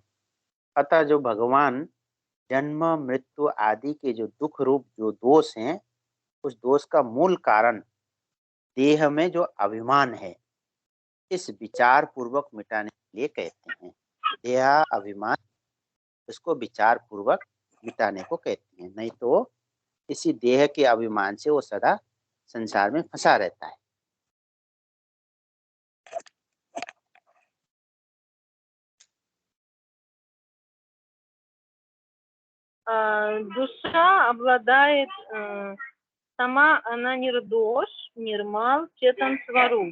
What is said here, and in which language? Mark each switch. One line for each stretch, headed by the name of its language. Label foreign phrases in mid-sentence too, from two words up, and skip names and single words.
Hindi: अतः जो भगवान जन्म मृत्यु आदि के जो दुख रूप जो दोष हैं, उस दोष का मूल कारण देह में जो अभिमान है, इस विचार पूर्वक मिटाने के लिए कहते हैं। देह अभिमान, इसको विचार पूर्वक मिटाने को कहते हैं, नहीं तो इसी देह के अभिमान से वो सदा संसार में फंसा रहता है।
Russian: Душа обладает, сама она
Hindi: निर्दोष, निर्मल, चेतन स्वरूप.